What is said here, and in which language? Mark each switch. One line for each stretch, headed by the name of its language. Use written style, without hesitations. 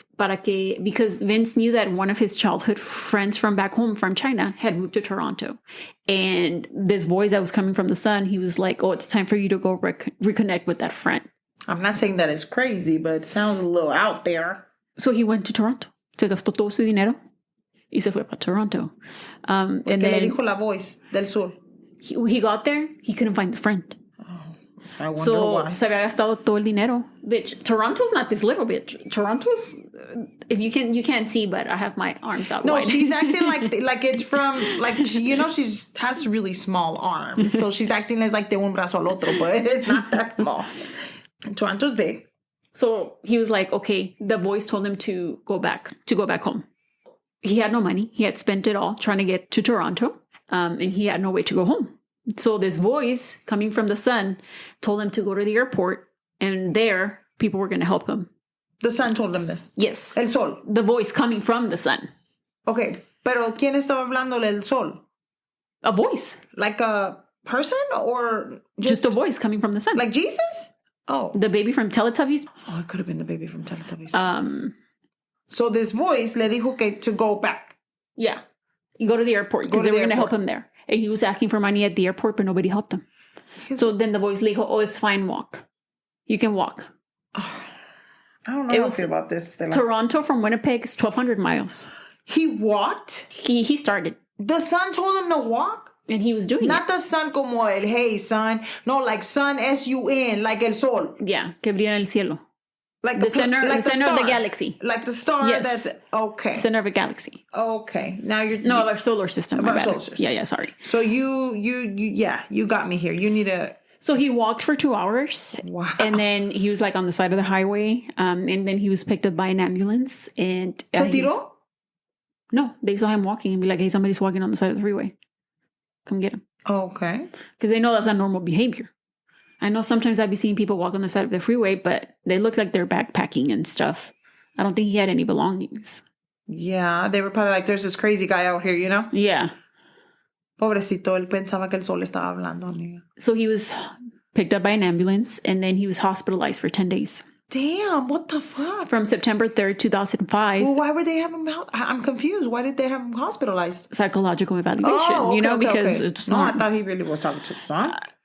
English: Because Vince knew that one of his childhood friends from back home from China had moved to Toronto. And this voice that was coming from the sun, he was like, oh, it's time for you to go reconnect with that friend. I'm not saying that it's crazy, but it sounds a little out there. So he went to Toronto.
Spanish: Se gastó todo su dinero y se fue para Toronto.
English: And then
Spanish: le dijo la voz del sur.
English: He got there, he couldn't find the friend. I wonder why.
Spanish: Se había gastado todo el dinero.
English: Bitch, Toronto's not this little bitch. Toronto's, if you can't see, but I have my arms out. No, wide. she's acting like it's from, like, she has really small arms. So she's acting as like
Spanish: de un brazo al otro,
English: but it's not that small. Toronto's big. So he was like, okay, the voice told him to go back home. He had no money. He had spent it all trying to get to Toronto. And he had no way to go home. So this voice coming from the sun told him to go to the airport, and there people were going to help him. The sun told him this. Yes.
Spanish: El sol.
English: The voice coming from the sun.
Spanish: Okay, pero ¿quién estaba hablando del sol?
English: A voice. Like a person or just a voice coming from the sun? Like Jesus? Oh. The baby from Teletubbies? Oh, it could have been the baby from Teletubbies. So this voice
Spanish: le dijo que
English: to go back. Yeah. You go to the airport because they were going to help him there. And he was asking for money at the airport, but nobody helped him. So then the voice
Spanish: le dijo,
English: oh, it's fine, walk. You can walk. I don't know how I feel about this. Stella. Toronto from Winnipeg is 1,200 miles. He walked? He started. The sun told him to walk? And he was doing Not the sun
Spanish: como el
English: hey sun. No, like sun S-U-N, like
Spanish: el sol. Yeah, que brilla en el cielo.
English: Like the center of the galaxy. Like the star that's... Okay. Center of a galaxy. Okay. Now you're... No, of our solar system. Of our solar system. Yeah, sorry. So you got me here. You need a... So he walked for 2 hours. Wow. And then he was like on the side of the highway. And then he was picked up by an ambulance. And
Spanish: ¿Se tiró?
English: No, they saw him walking and be like, hey, somebody's walking on the side of the freeway. Come get him. Okay. Because they know that's not normal behavior. I know sometimes I'd be seeing people walk on the side of the freeway, but they look like they're backpacking and stuff. I don't think he had any belongings. Yeah, they were probably like, there's this crazy guy out here, you know? Yeah.
Spanish: Pobrecito, él pensaba que el sol estaba hablando, amiga.
English: So he was picked up by an ambulance, and then he was hospitalized for 10 days. Damn, what the fuck? From September 3rd, 2005. Well, why would they have him out? I'm confused. Why did they have him hospitalized? Psychological evaluation, because it's not... No, I thought he really was talking to his son.